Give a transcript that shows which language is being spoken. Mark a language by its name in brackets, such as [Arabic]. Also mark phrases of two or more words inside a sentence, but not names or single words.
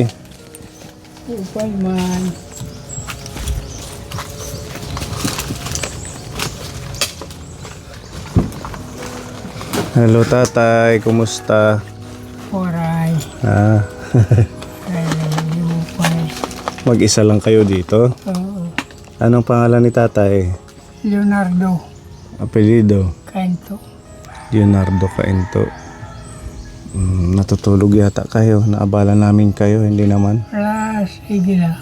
[Filipino] Upay man. Hello tatay, kumusta? Oray. Ah, Ay, upay. mag-isa lang kayo dito? Oo. Anong pangalan ni tatay? Leonardo Apelido? Canto. Leonardo Cainto. Natutulog yata kayo. Naabala namin kayo, hindi naman. Sige na.